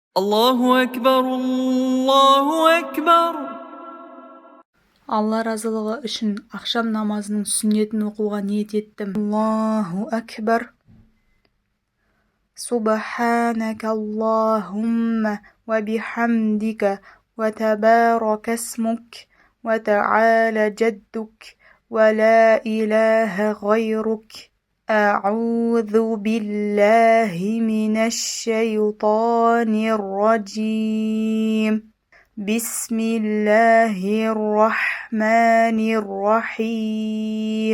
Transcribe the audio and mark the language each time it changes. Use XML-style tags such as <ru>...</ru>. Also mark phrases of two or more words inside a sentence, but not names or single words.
<ar>الله أكبر الله أكبر.</ar> <kk>Алла разылығы үшін ақшам намазының сүннетін оқуға ниет еттім.</kk> <ar>الله أكبر. سبحانك اللهم وبحمدك وتبارك اسمك وتعالى جدك ولا إله غيرك. أعوذ بالله من الشيطان الرجيم. بسم الله الرحمن الرحيم.</ar>